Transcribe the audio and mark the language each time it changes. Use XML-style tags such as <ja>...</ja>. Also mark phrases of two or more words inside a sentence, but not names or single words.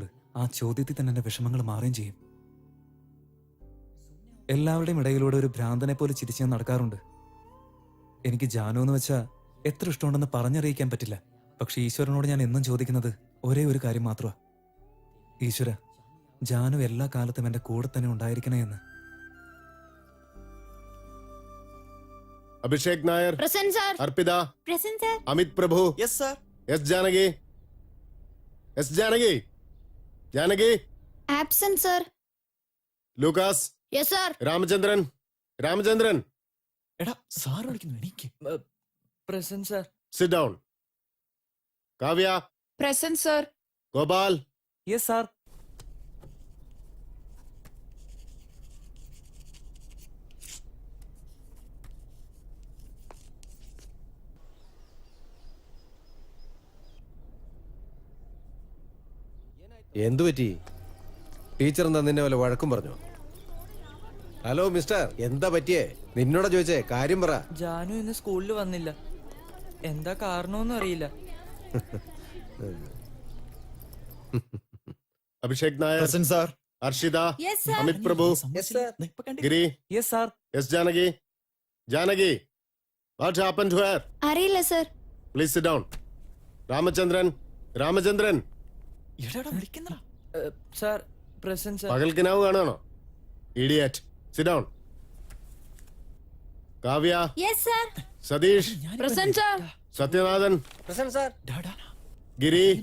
<ml>ആ ചോദ്യത്തിൽ തന്നെ എൻ്റെ വിഷമങ്ങൾ മാറുകയും ചെയ്യും. എല്ലാവരുടെയും ഇടയിലൂടെ ഒരു ഭ്രാന്തനെ പോലെ ചിരിച്ച് ഞാൻ നടക്കാറുണ്ട്. എനിക്ക് ജാനു എന്ന് വെച്ചാൽ എത്ര ഇഷ്ടമുണ്ടെന്ന് പറഞ്ഞറിയിക്കാൻ പറ്റില്ല. പക്ഷെ ഈശ്വരനോട് ഞാൻ എന്നും ചോദിക്കുന്നത് ഒരേ ഒരു കാര്യം മാത്രമാണ്. ഈശ്വര, ജാനു എല്ലാ കാലത്തും എൻ്റെ കൂടെ തന്നെ ഉണ്ടായിരിക്കണേ എന്ന്. अभिषेक नायर,</ml> <en>present sir.</en> <ml>अर्पिता,</ml> <en>present sir.</en> <ml>अमित प्रभु,</ml> <en>yes sir.</en> <ml>एस जानकी, एस जानकी, जानकी,</ml> <en>absent sir.</en> <ml>लूकास,</ml> <en>yes sir.</en> <ml>रामचंद्रन, रामचंद्रन, എടാ സാർ വിളിക്കുന്നു, എനിക്ക്.</ml> <en>present sir. sit down.</en> <ml>काव्या,</ml> <en>present sir.</en> <ml>गोपाल,</ml> <en>yes sir.</en> <ml>എന്തു പറ്റി? ടീച്ചർ എന്താ നിന്നെ വല്ല വഴക്കും പറഞ്ഞു?</ml> <en>hello mister,</en> <ml>എന്താ പറ്റിയേ? നിന്നോടാ ചോദിച്ചേ, കാര്യം പറ. ജാനു ഇന്ന് സ്കൂളിൽ വന്നില്ല. എന്താ കാരണമൊന്നും അറിയില്ല. अभिषेक नायर,</ml> <en>present sir.</en> <ml>अर्शिता,</ml> <en>yes sir.</en> <ml>अमित प्रभु, गिरी,</ml> <en>yes sir.</en> <ml>एस जानकी, जानकी,</ml> <en>what happened to her?</en> <ml>അറിയില്ല സർ.</ml> <en>Please sit down.</en> <ml>रामचंद्रन, रामचंद्रन, എടാ വിളിക്കുന്നടാ.</ml> <en>sir, present sir.</en> <ml>പകൽ കിനാവ് കാണുകയാണോ?</ml> <en>idiot. sit down.</en> <ml>കാവ്യ,</ml> <en>yes sir.</en> <ml>സതീഷ്,</ml> <en>present sir.</en> <ml>സത്യനാഥൻ, ഡാ, ഗിരി,</ml>